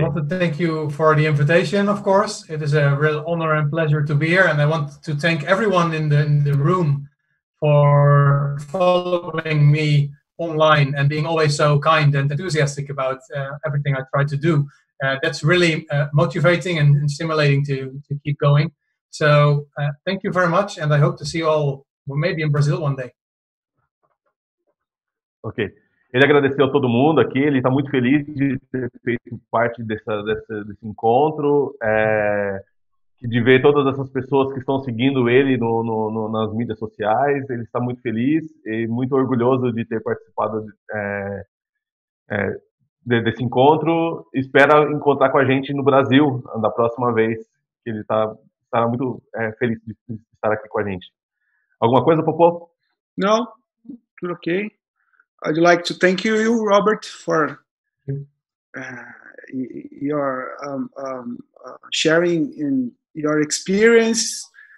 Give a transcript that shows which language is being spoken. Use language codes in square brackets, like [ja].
[en] I want to thank you for the invitation, of course. It is a real honor and pleasure to be here, and I want to thank everyone in the room for following me online and being always so kind and enthusiastic about everything I try to do. That's really motivating and stimulating to keep going. So thank you very much, and I hope to see you all maybe in Brazil one day. Ok. [pt] Ele agradeceu a todo mundo aqui, ele está muito feliz de ter feito parte desse encontro, de ver todas essas pessoas que estão seguindo ele nas mídias sociais. Ele está muito feliz e muito orgulhoso de ter participado desse encontro. Espera encontrar com a gente no Brasil da próxima vez, que ele estará muito feliz de estar aqui com a gente. Alguma coisa, Popô? No, tudo ok. [en] I'd like to thank you, Robert, for your sharing in your experience.